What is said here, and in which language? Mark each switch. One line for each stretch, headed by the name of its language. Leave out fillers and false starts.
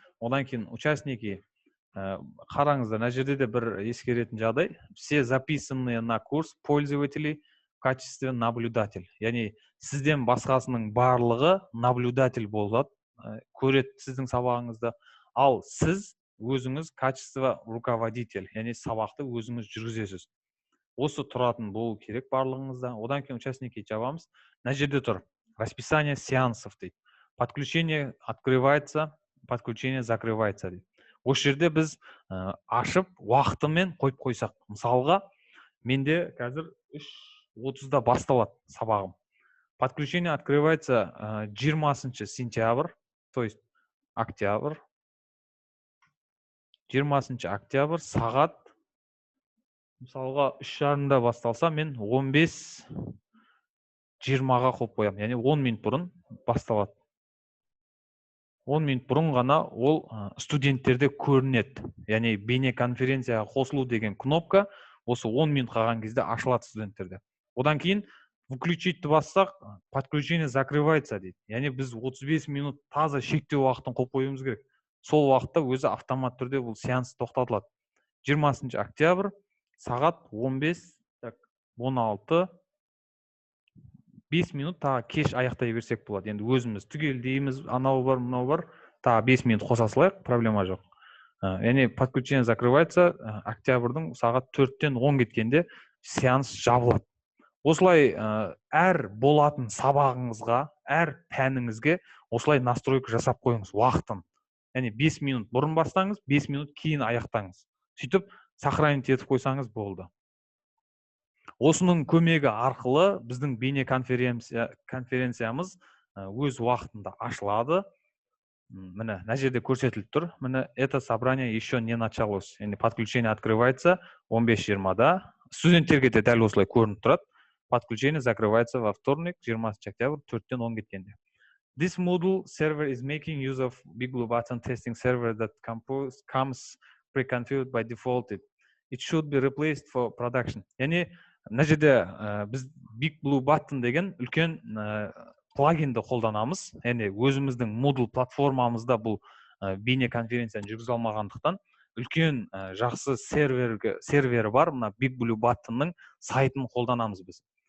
Kazakh: Одан кейін участники, қараңыздар, мына жерде де бір ескеретін жағдай.
Russian: Все записанные на курс пользователи в качестве наблюдатель.
Kazakh: Яғни сізден басқасының барлығы наблюдатель болады, көреді сіздің сабағыңызды. Ал сіз өзіңіз
Russian: качество руководитель,
Kazakh: яғни сабақты өзіңіз жүргізесіз. Осы тұратын болу керек барлығыңызда. Одан кейін участники жабамыз. Мына жерде тұр.
Russian: Расписание сеансов
Kazakh: дейді.
Russian: Подключение открывается, подключение закрывается дейді.
Kazakh: Осы жерде біз ашып уақытымен қойып қойсақ. Мысалға, менде қазір 3:30-да басталады сабағым.
Russian: Подключение открывается 20 сентябрь, то есть октябрь.
Kazakh: 20 октябрь сағат, мысалға 3:30-да басталса, мен 15:20-ға қойып қоямын. Яғни 10 минут бұрын басталады. 10 минут бұрын ғана ол студенттерде көрінеді. Яғни бейне конференцияға қосылу деген кнопка осы 10 минут қалған кезде ашылады студенттерде. Одан кейін выключить бассақ,
Russian: подключение закрывается
Kazakh: дейді. Яғни біз 35 минут таза шектеу уақытын қойып қоюымыз керек. Сол уақытта өзі автомат түрде бұл сеанс тоқтатылады. 20 октябрь сағат 15:16, 5 минут тағы кеш аяқтай берсек болады. Енді өзіміз түгелдейміз, анау бар, мынау бар, тағы 5 минут қоса салайық, проблема жоқ. Яғни
Russian: подключение закрывается,
Kazakh: октябрьдің сағат 4-тен 10 кеткенде сеанс жабылады. Осылай әр болатын сабағыңызға, әр пәніңізге осылай настройка жасап қойыңыз уақытын. Яғни 5 минут бұрын бастаңыз, 5 минут кейін аяқтаңыз. Сөйтіп сохранить етіп қойсаңыз болды. Осының көмегі арқылы біздің бейне конференциямыз өз уақытында ашылады. Міне, мына жерде көрсетіліп тұр.
Russian: Міне, это собрание еще не началось. Яғни подключение открывается 15:20-да.
Kazakh: Студенттерге де дәл осылай көрініп тұрады.
Russian: Подключение закрывается во вторник, 20 октябрь, 4-тен 10 кеткенде.
English: This Moodle server is making use of Big Blue Button testing server that comes pre-configured by default. It should be replaced for production. Яғни
Kazakh: Мына жерде біз Big Blue Button деген үлкен плагинді қолданамыз. Яғни өзіміздің Moodle платформамызда бұл бейне конференцияны жүргізе алмағандықтан үлкен жақсы сервері бар, мына Big Blue Buttonның сайтын қолданамыз біз.